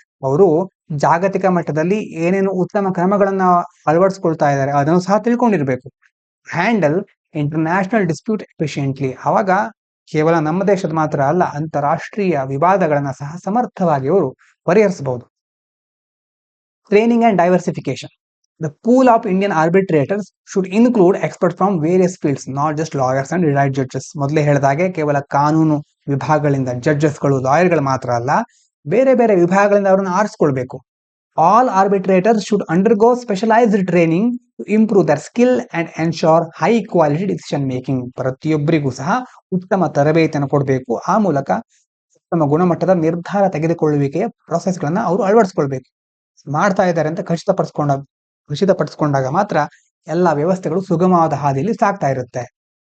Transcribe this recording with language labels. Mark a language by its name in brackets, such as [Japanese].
[Kannada] ಅವರು ಜಾಗತಿಕ ಮಟ್ಟದಲ್ಲಿ ಏನೇನು ಉತ್ತಮ ಕ್ರಮಗಳನ್ನ ಅಳವಡಿಸ್ಕೊಳ್ತಾ ಇದ್ದಾರೆ ಅದನ್ನು ಸಹ ತಿಳ್ಕೊಂಡಿರ್ಬೇಕು. [English] handle international dispute efficiently, [Kannada] ಅವಾಗ ಕೇವಲ ನಮ್ಮ ದೇಶದ ಮಾತ್ರ ಅಲ್ಲ, ಅಂತಾರಾಷ್ಟ್ರೀಯ ವಿವಾದಗಳನ್ನ ಸಹ ಸಮರ್ಥವಾಗಿ ಅವರು ಪರಿಹರಿಸಬಹುದು. [English] Training and diversification, the pool of Indian arbitrators should include experts from various fields, not just lawyers and retired judges. [Kannada] ಮೊದಲೇ ಹೇಳಿದಾಗೆ ಕೇವಲ ಕಾನೂನು ವಿಭಾಗಗಳಿಂದ ಜಡ್ಜಸ್ಗಳು, ಲಾಯರ್ಗಳು ಮಾತ್ರ ಅಲ್ಲ, ಬೇರೆ ಬೇರೆ ವಿಭಾಗಗಳಿಂದ ಅವರನ್ನು ಆರಿಸ್ಕೊಳ್ಬೇಕು. [English] All arbitrators should undergo specialized training to improve their skill and ensure high quality decision making. [Kannada] ಪ್ರತಿಯೊಬ್ಬರಿಗೂ ಸಹ ಉತ್ತಮ ತರಬೇತಿಯನ್ನು ಕೊಡಬೇಕು. ಆ ಮೂಲಕ ಉತ್ತಮ ಗುಣಮಟ್ಟದ ನಿರ್ಧಾರ ತೆಗೆದುಕೊಳ್ಳುವಿಕೆಯ ಪ್ರೊಸೆಸ್ಗಳನ್ನ ಅವರು ಅಳವಡಿಸಿಕೊಳ್ಬೇಕು. ಮಾಡ್ತಾ ಇದ್ದಾರೆ ಅಂತ ಖಚಿತಪಡಿಸಿಕೊಂಡಾಗ ಮಾತ್ರ ಎಲ್ಲ ವ್ಯವಸ್ಥೆಗಳು ಸುಗಮವಾದ ಹಾದಿಯಲ್ಲಿ ಸಾಗ್ತಾ ಇರುತ್ತೆ.